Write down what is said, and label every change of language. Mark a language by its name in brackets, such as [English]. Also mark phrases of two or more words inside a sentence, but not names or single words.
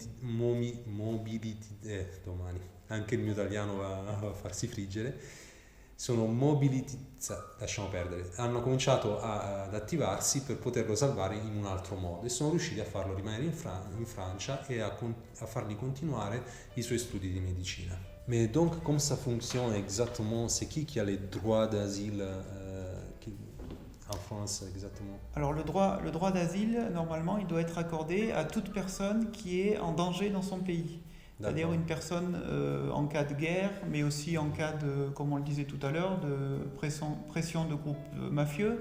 [Italian] domani anche il mio italiano va a farsi friggere, lasciamo perdere, hanno cominciato ad attivarsi per poterlo salvare in un altro modo e sono riusciti a farlo rimanere in Francia [French] et à [Italian] fargli continuare i suoi studi di medicina. [French] Mais donc, comme ça fonctionne exactement, c'est qui a les droits d'asile en France exactement? Alors le droit d'asile, normalement, il doit être accordé à toute personne qui est en danger dans son pays. C'est-à-dire une personne en cas de guerre, mais aussi en cas de, comme on le disait tout à l'heure, de pression de groupes mafieux.